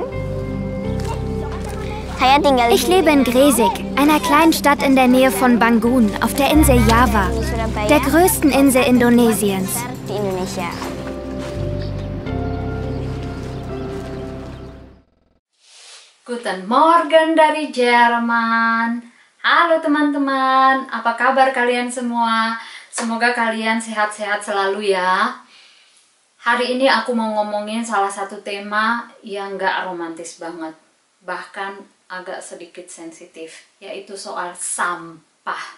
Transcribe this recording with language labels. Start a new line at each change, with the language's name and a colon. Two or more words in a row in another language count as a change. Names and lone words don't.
German: Ich lebe in Gresik, einer kleinen Stadt in der Nähe von Bangun, auf der Insel Java, der größten Insel Indonesiens. Guten Morgen
Indonesian: dari Jerman. Halo teman-teman, apa kabar kalian semua? Semoga kalian sehat-sehat selalu ya. Hari ini aku mau ngomongin salah satu tema yang gak romantis banget, bahkan agak sedikit sensitif, yaitu soal sampah.